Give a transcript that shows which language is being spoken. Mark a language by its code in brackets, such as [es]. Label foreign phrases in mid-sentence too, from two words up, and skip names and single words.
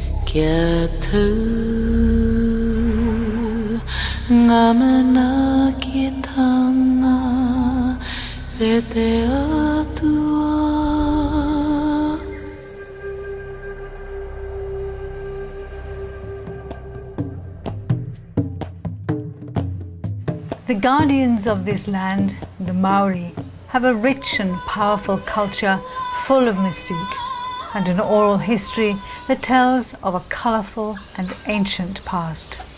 [mi] kia tu ngamana ki tanga e te atua. [en] The guardians of this land, the Maori, have a rich and powerful culture full of mystique and an oral history that tells of a colourful and ancient past.